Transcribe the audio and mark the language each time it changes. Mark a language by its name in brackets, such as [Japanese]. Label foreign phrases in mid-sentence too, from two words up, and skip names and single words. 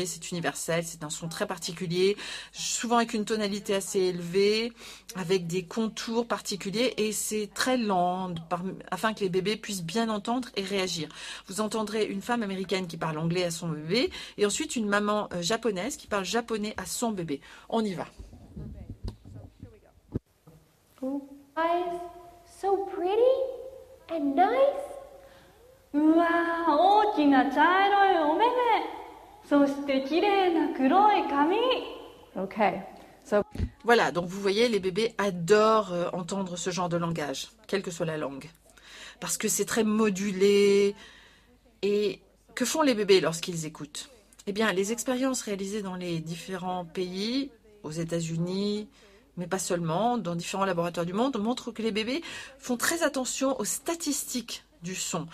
[French] C'est universel, c'est un son très particulier, souvent avec une tonalité assez élevée, avec des contours particuliers, et c'est très lent afin que les bébés puissent bien entendre et réagir. Vous entendrez une femme américaine qui parle anglais à son bébé, et ensuite une maman japonaise qui parle japonais à son bébé. On y va. [English] So pretty and nice. [Japanese] うわー、大きな茶色いお目目。そして綺麗な黒い髪。 [English] Okay, so [French] Voilà, donc vous voyez, les bébés adorent entendre ce genre de langage, quelle que soit la langue, parce que c'est très modulé. Et que font les bébés lorsqu'ils écoutent? Eh bien, les expériences réalisées dans les différents pays, aux États-Unis, mais pas seulement, dans différents laboratoires du monde, montrent que les bébés font très attention aux statistiques du son.